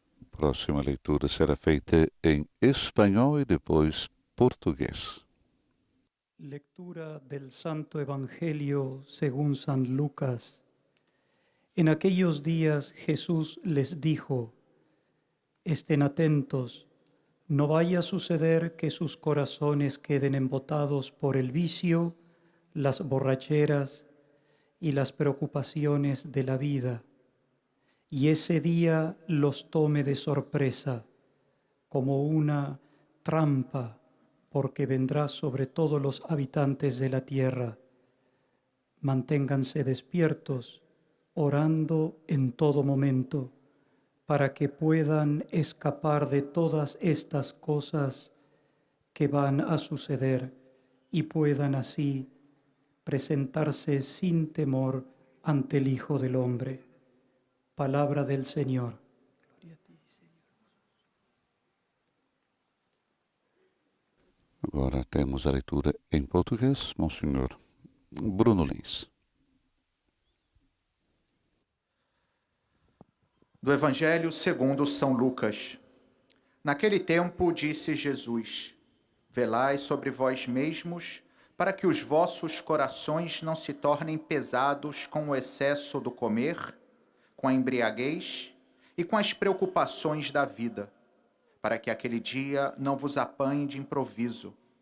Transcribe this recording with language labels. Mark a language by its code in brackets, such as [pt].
[pt] Próxima leitura será feita em espanhol e depois português. [es] Lectura del Santo Evangelio según San Lucas. En aquellos días Jesús les dijo: Estén atentos, no vaya a suceder que sus corazones queden embotados por el vicio, las borracheras y las preocupaciones de la vida, y ese día los tome de sorpresa, como una trampa, porque vendrá sobre todos los habitantes de la tierra. Manténganse despiertos, orando en todo momento, para que puedan escapar de todas estas cosas que van a suceder y puedan así presentarse sin temor ante el Hijo del Hombre. Palabra del Señor. Gloria a ti, Señor. [pt] Agora temos a leitura em português, Monsenhor Bruno Lins. Do Evangelho segundo São Lucas. Naquele tempo disse Jesus: Velai sobre vós mesmos, para que os vossos corações não se tornem pesados com o excesso do comer, com a embriaguez e com as preocupações da vida, para que aquele dia não vos apanhe de improviso.